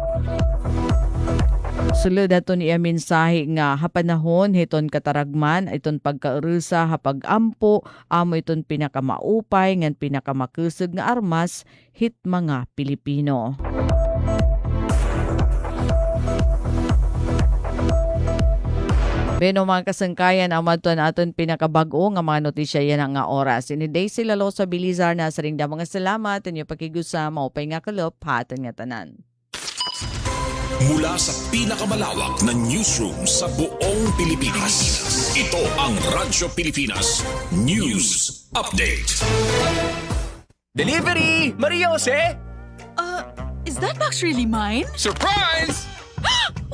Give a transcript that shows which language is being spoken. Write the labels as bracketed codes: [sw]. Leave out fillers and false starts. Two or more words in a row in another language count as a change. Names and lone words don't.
[war] Sulod aton iya mensahe nga hapanahon hiton kataragman iton pagkaurusa hapag-ampo amo iton pinakamaupay ngan pinakamakusog nga armas hit mga Pilipino. Beno mga kasangkayan, amaton aton pinakabag-o nga mga notisya yan nga oras. Ini Daisy Lalo sa Bilizar na sa ringda mga salamat. Inyo pakigusa, maupay nga kalop, hatan nga tanan. [tl] Mula sa pinakamalawak na newsroom sa buong Pilipinas. Ito ang Radyo Pilipinas News Update. [en] Delivery! Maria Jose! Is that box really mine? Surprise!